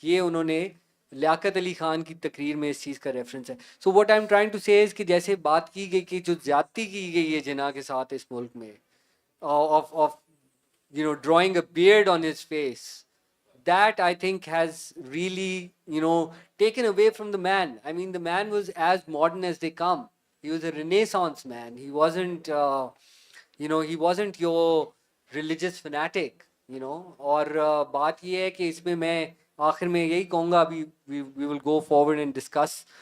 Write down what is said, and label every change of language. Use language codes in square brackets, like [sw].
[ur] یہ انہوں نے لیاقت علی خان کی تقریر میں اس چیز کا ریفرنس ہے. [en] so what I am trying to say [ur] کہ جیسے بات کی گئی کہ جو زیادتی کی گئی ہے جناح کے ساتھ اس ملک میں, [en] Of drawing a beard on his face, that I think has really taken away from the man. I mean, the man was as modern as they come. He was a renaissance man. He wasn't he wasn't your religious fanatic. [ur] اور بات یہ ہے کہ اس میں آخر میں یہی کہوں گا, ابھی [en] we will go forward and discuss.